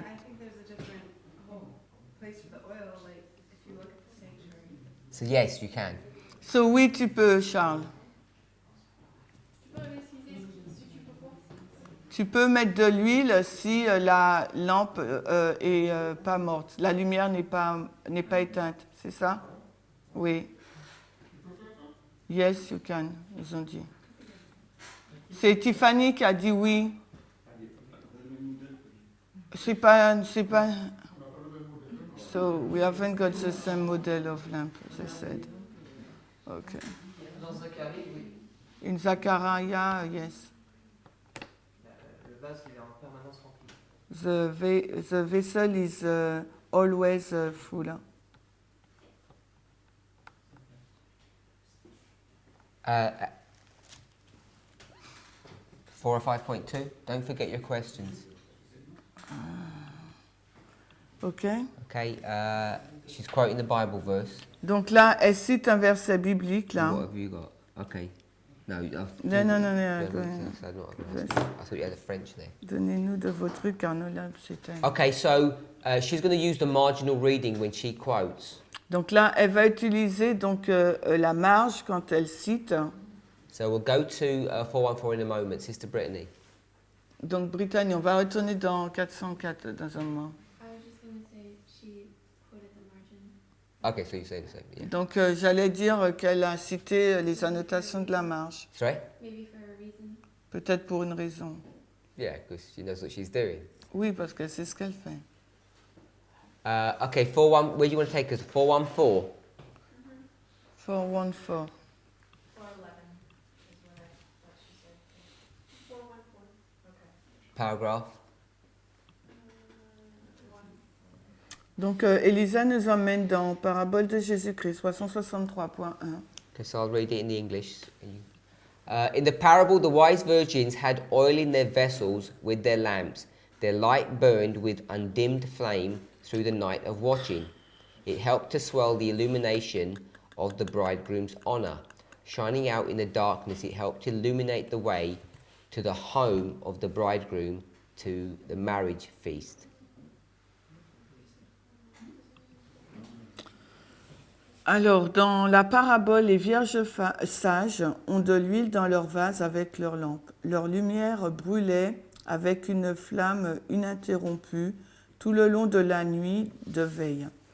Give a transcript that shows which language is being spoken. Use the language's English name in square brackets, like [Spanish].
[English] I think there's a different place for the oil, like if you look at the sanctuary. so yes, you can. [French] So oui, tu peux, Charles. Tu peux réciser si tu peux quoi? Tu peux mettre de l'huile si la lampe est pas morte, la lumière n'est pas éteinte, c'est ça? Oui. [English] Yes, you can, [French] ils ont dit. C'est Tiffany qui a dit oui. C'est pas. On n'a pas le même modèle. Non. [English] So we haven't got the same model of lamp, they said. Okay. [French] Dans Zacharie, oui. [English] In Zachariah, yes. [French] Le vase, il est en permanence rempli. [English] The vessel is always full. Uh, 4 or 5.2. Don't forget your questions. Okay. Okay. She's quoting the Bible verse. [French] Donc là, elle cite un verset biblique là. [English] What have you got? Okay. No. [French] Non. [English] Yeah, No, I Verse. thought you had the French there. [French] Donnez-nous de vos trucs, car nous là, c'est un- [English] Okay, so she's going to use the marginal reading when she quotes. [French] Donc là, elle va utiliser donc la marge quand elle cite. [English] So we'll go to 414 in a moment, Sister Brittany. [French] Donc Brittany, on va retourner dans 404 dans un moment. [English] I was just gonna say she quoted the margin. Okay, so you say the same. Yeah. [French] Donc j'allais dire qu'elle a cité les annotations de la marge. [English] Sorry? Maybe for a reason. [French] Peut-être pour une raison. [English] Yeah, because she knows what she's doing. [French] Oui, parce que c'est ce qu'elle fait. [English] Okay, 41. Where do you want to take us? 414. 414. 411 is what she said. 414. Okay. Paragraph. [French] Donc Elisa nous emmène dans Parabole de Jésus-Christ, 363.1. [English] Okay, so I'll read it in the English. In the parable, the wise virgins had oil in their vessels with their lamps. Their light burned with undimmed flame through the night of watching. It helped to swell the illumination of the bridegroom's honor. Shining out in the darkness, it helped to illuminate the way to the home of the bridegroom, to the marriage feast. [French] Alors, dans la parabole, les vierges sages ont de l'huile dans leurs vases avec leurs lampes. Leur lumière brûlait avec une flamme ininterrompue tout le long de la nuit de veille.